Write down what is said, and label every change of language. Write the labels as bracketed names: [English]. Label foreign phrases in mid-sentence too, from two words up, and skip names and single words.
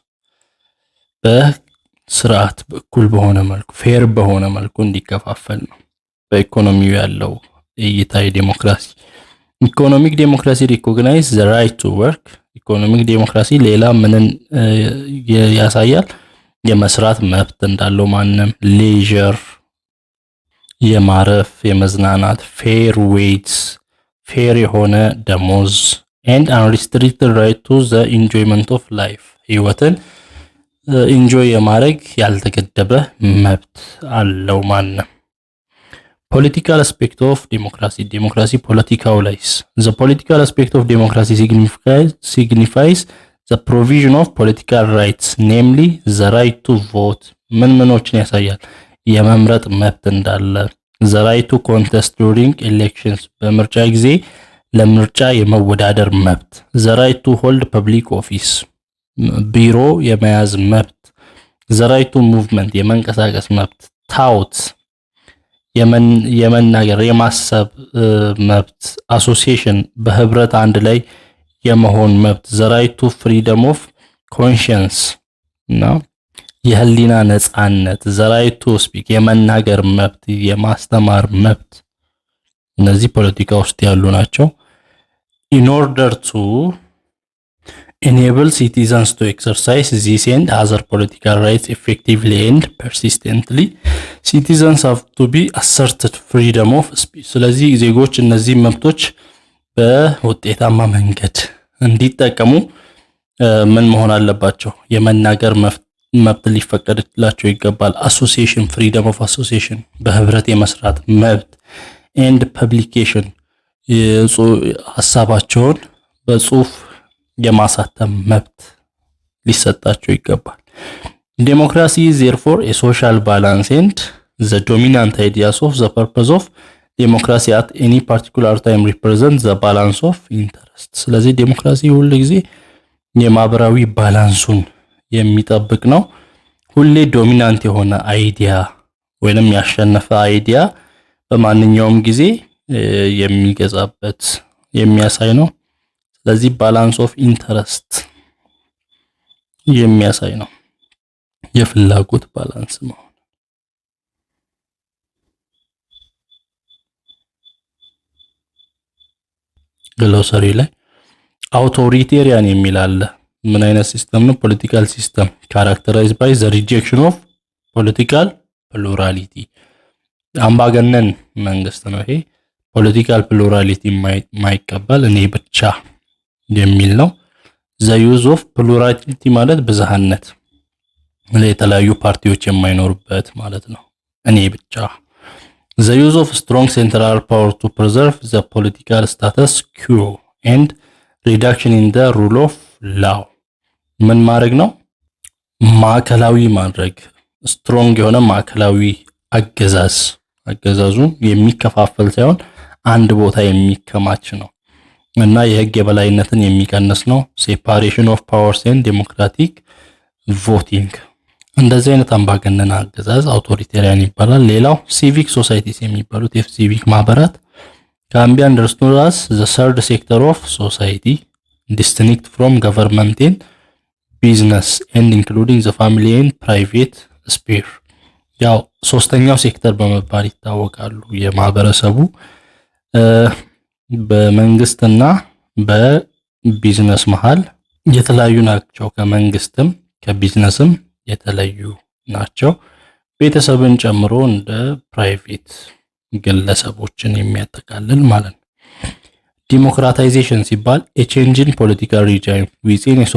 [Amharic] በስርዓት በኩል በሆነ መልኩ ፌር በሆነ መልኩ እንዲከፋፈል ነው በኢኮኖሚው ያለው እይታ የዲሞክራሲ [English] economic democracy recognize the right to work economic democracy [Amharic] ሌላ ምንን ያሳያል የመስራት መብት እንዳለው ማንም ሌጀር የማረፍ የመዝናናት [English] fair wages [Amharic] ፌር የሆነ ደሞዝ [English] and unrestricted right to the enjoyment of life [Amharic] ህይወትን ኢንጆይ የማድረግ ያልተገደበ መብት አለው ማንም [English] political aspect of democracy democracy political lies the political aspect of democracy signifies the provision of political rights namely the right to vote [Amharic] ምኖችን ያሳያል የመምረጥ መብት እንዳለ [English] the right to contest during elections [Amharic] በምርጫ ጊዜ ለምርጫ የመወዳደር መብት [English] the right to hold public office [Amharic] ቢሮ የመያዝ መብት [English] the right to movement [Amharic] የመንቀሳቀስ መብት ታውት የመናገር የማሰብ መብት association በህብረት አንድ ላይ የመሆን መብት [English] the right to freedom of conscience [Amharic] እና የህሊና ነጻነት the [English] right to speak [Amharic] የመናገር መብት የማስተማር መብት እነዚህ ፖለቲካ ውስጥ ያሉ ናቸው [English] in order to enable citizens to exercise these and other political rights effectively and persistently citizens have to be asserted freedom of speech [Amharic] ስለዚህ ዜጎች እነዚህ መብቶች በውጤታማ መንገድ እንዲጠቀሙ ምን መሆን አለባቸው የመናገር መብት ሊፈቀድላቸው ይገባል [English] association freedom of association [Amharic] በህብረት የመስራት መብት [English] and publication [Amharic] ሐሳባቸውን በጽሁፍ የማሳተም መብት ሊሰጣቸው ይገባል [English] democracy is therefore a social balance and the dominant ideas of the purpose of democracy at any particular time represent the balance of interest [Amharic] ስለዚህ ዴሞክራሲ ሁሉ ጊዜ የማህበራዊ ባላንሱን የሚጠብቅ ነው ሁሌ ዶሚናንት የሆነ አይዲያ ወይንም ያሸነፈ አይዲያ በማንኛውም ጊዜ የሚገዛበት የሚያሳይ ነው ስለዚህ [English] balance of interest [Amharic] የሚያሳይ ነው የፍላጎት ባላንስ ነው ግሎሰሪ ላይ አውቶሪቴሪያን የሚል አለ ምን አይነት ሲስተም ነው [English] political system characterized by the rejection of political [Amharic] plurality አምባገነን መንግስት ነው ይሄ [English] political plurality [Amharic] ማይቀበል እኔ ብቻ የሚል ነው the [English] use of plurality [Amharic] ማለት ብዝሃነት ለተለያዩ ፓርቲዎች የማይኖርበት ማለት ነው እኔ ብቻ [English] the use of strong central power to preserve the political status quo and reduction in the rule of law [Amharic] ምን ማድረግ ነው ማዕከላዊ ማድረግ ስትሮንግ የሆነ ማዕከላዊ አገዛዙ የሚከፋፈል ሳይሆን አንድ ቦታ የሚከማች ነው እና የህግ የበላይነትን የሚቀንስ ነው [English] separation of powers and democratic voting [Amharic] እንደዚህ አይነት አምባገነን አገዛዝ አውቶሪቴሪያን ይባላል ሌላው [English] civic societies የሚባሉት civic ማህበራት can be understood as the third sector of society distinct from government and business and including the family and private sphere [Amharic] ያው ሶስተኛው ሴክተር በመባል ይታወቃሉ የማህበረሰቡ በመንግስትና በቢዝነስ መሃል የተለያዩ ናቸው ከመንግስትም ከቢዝነስም የተለያዩ ናቸው ቤተሰብን ጨምሮ እንደ ፕራይቬት ግለሰቦችን የሚያጠቃልል ማለት ነው ዲሞክራታይዜሽን ሲባል [English] a change in political regime within a